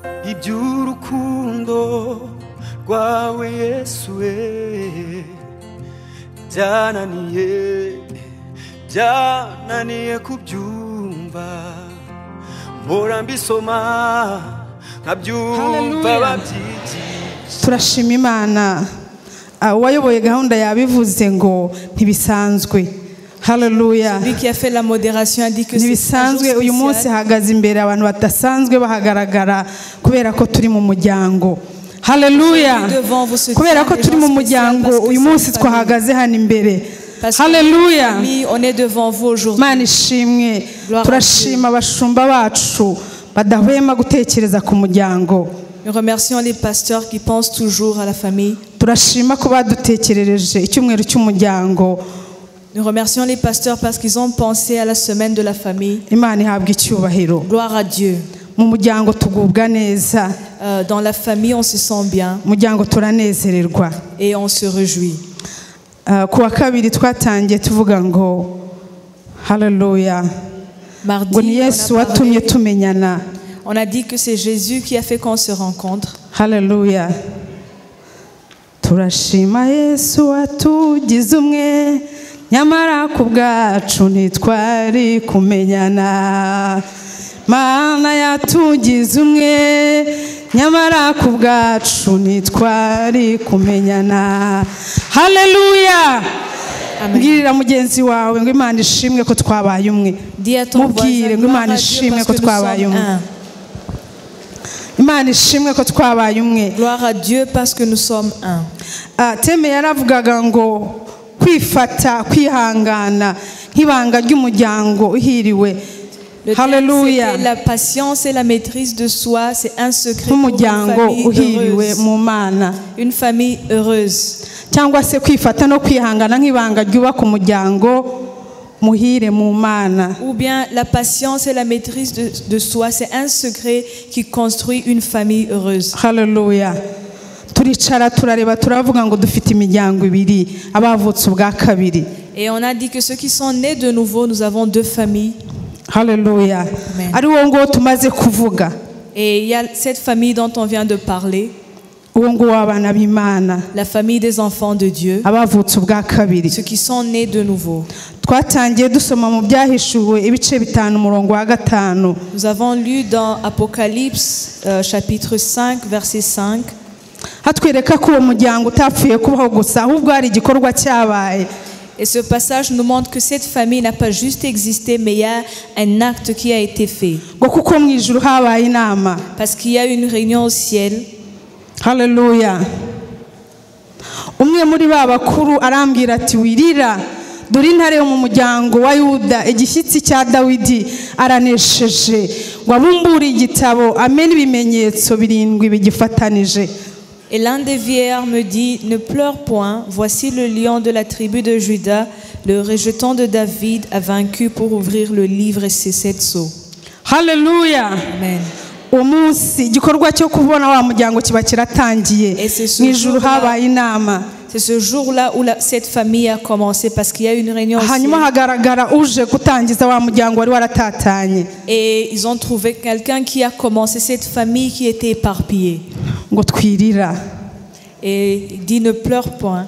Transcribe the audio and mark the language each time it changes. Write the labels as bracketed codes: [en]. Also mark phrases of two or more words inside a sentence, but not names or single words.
[rw] iby'urukundo rwawe Yesu we byananiye kubyumva mpora mbisoma nkabyumva babyigisha. Turashima Imana uwayoboye gahunda yabivuze ngo ntibisanzwe. Haleluya. [fr] Celui qui a fait la modération a dit que [rw] ntibisanzwe. Uyu munsi hagaze imbere abantu badasanzwe bahagaragara kubera ko turi mu muryango. Haleluya. Kubera ko turi mu muryango uyu munsi twahagaze hano imbere. Haleluya. [fr] On est devant vous aujourd'hui. [rw] Mana ishimwe. Turashima abashumba bacu badahwema gutekereza ku muryango. [fr] Nous remercions les pasteurs qui pensent toujours à la famille. [rw] Turashima ko badutekerereje icyumweru cy'umuryango. [fr] Nous remercions les pasteurs parce qu'ils ont pensé à la semaine de la famille. [rw] Imana ihabwa icyubahiro. [fr] Gloire à Dieu. [rw] Mu muryango tugubwa neza. [fr] Dans la famille on se sent bien. [rw] Muryango turanezererwa. [fr] Et on se réjouit. [rw] Kuwa kabiri twatangiye tuvuga ngo haleluya. [fr] Mardi on a dit que c'est Jésus qui a fait qu'on se rencontre. [rw] Haleluya. Turashima Yesu watugize umwe nyamara ku bwacu ntitwari kumenyana. Mana yatugize umwe nyamara ku bwacu ntitwari kumenyana. Haleluya. Mbwirira mugenzi wawe ngo Imana ishimwe ko twabaye umwe. Mubwire ngo Imana ishimwe ko twabaye umwe. Imana ishimwe ko twabaye umwe. [fr] Gloire à Dieu parce que nous sommes un. [rw] Teme yaravugaga ngo kwifata kwihangana nk'ibanga ry'umuryango uhiriwe. Haleluya. [fr] La patience et la maîtrise de soi, c'est un secret pour une famille heureuse. [rw] Cyangwa se kwifata no kwihangana nk'ibanga ryubaka umuryango muhire mu Mana. [fr] Ou bien la patience et la maîtrise de soi, c'est un secret qui construit une famille heureuse. [rw] Haleluya. Turicara turareba turavuga ngo dufite imiryango ibiri abavutse ubwa kabiri. [fr] Et on a dit que ceux qui sont nés de nouveau, nous avons deux familles. [rw] Haleluya. Ari wo ngo tumaze kuvuga. [fr] Et il y a cette famille dont on vient de parler. La famille des enfants de Dieu. Ceux qui sont nés de nouveau. Nous avons lu dans Apocalypse chapitre 5 verset 5. Et ce passage nous montre que cette famille n'a pas juste existé, mais il y a un acte qui a été fait. Parce qu'il y a une réunion au ciel. [rw] Haleluya. Umwe muri babakuru arambwira ati wirira dore intare yo mu muryango wa Yuda igishyitsi cya Dawidi aranesheje wabumbura igitabo amena ibimenyetso birindwi bigifatanije. [fr] Et l'un des vieillards me dit, ne pleure point, voici le lion de la tribu de Juda, le rejeton de David a vaincu pour ouvrir le livre et ses 7 sceaux. [rw] Haleluya. Amen. Umunsi igikorwa cyo kubona wa muryango kiba kiratangiye n'ijuru habaye inama. [fr] C'est ce jour-là où cette famille a commencé parce qu'il y a une réunion aussi. Et ils ont trouvé quelqu'un qui a commencé cette famille qui était éparpillée. Et il dit ne pleure point.